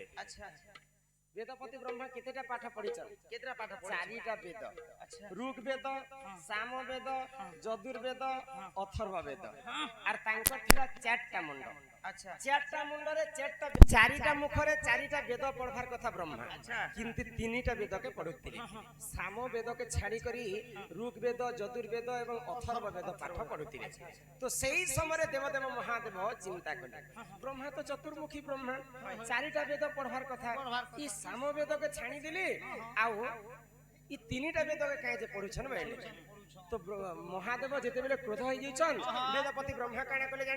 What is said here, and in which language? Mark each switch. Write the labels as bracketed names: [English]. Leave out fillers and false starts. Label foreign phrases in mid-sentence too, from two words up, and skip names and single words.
[Odia] अच्छा ବେଦପତି ବ୍ରହ୍ମା କେତେଟା ପାଠ ପଢ଼ିଛନ୍ତି କେତେଟା ପାଠ ଚାରିଟା ବେଦ अच्छा ଋଗ ବେଦ ସାମ ବେଦ ଯଜୁର୍ବେଦ ଅଥର୍ବ ବେଦ ଆଉ ତାଙ୍କର ଥିଲା ଚାରଟା ମୁଣ୍ଡ अच्छा ଚାରଟା ମୁଣ୍ଡ ରେ ଚାରିଟା ମୁଖ ରେ ଚାରିଟା ବେଦ ପଢ଼ିବାର କଥା ବ୍ରହ୍ମା अच्छा କିନ୍ତୁ ତିନିଟା ବେଦ କେ ପଢ଼ୁଥିଲେ ସାମ ବେଦ କେ ଛାଡ଼ି କରି ଋଗ ବେଦ ଯଜୁର୍ବେଦ ଏବଂ ଅଥର୍ବ ବେଦ ପାଠ ପଢ଼ୁଥିଲେ ତ ସେହି ସମୟ ଦେବଦେବ ମହାଦେବ ଚିନ୍ତା କଲେ ବ୍ରହ୍ମା ତ ଚତୁର୍ମୁଖୀ ବ୍ରହ୍ମା ଚାରିଟା ବେଦ ପଢ଼ିବାର କଥା ଇ ସାମ ବେଦ କେ ଛାଡ଼ି ଦେଲି ଆଉ ଇ ତିନିଟା ବେଦ କେ କାହିଁ ଯେ ପଢ଼ୁଛନ୍ତି ବୋଲି ତ ମହାଦେବ ଯେତେ ବେଳେ କ୍ରୋଧ ହୋଇ ଯାଉଛନ୍ତି ବେଦପତି ବ୍ରହ୍ମା କଣ କଲେ ଜାଣି